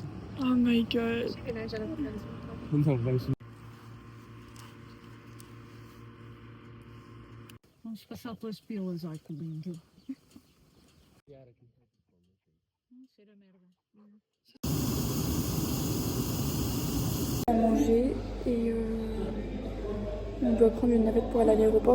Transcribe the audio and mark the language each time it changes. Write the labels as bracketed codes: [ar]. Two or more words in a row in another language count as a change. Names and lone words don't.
[en] Oh my god. [pt] Não vai. Vamos passar pelas pilas, ai que lindo. Cheira merda. [fr] On va manger et on doit prendre une navette pour aller à l'aéroport.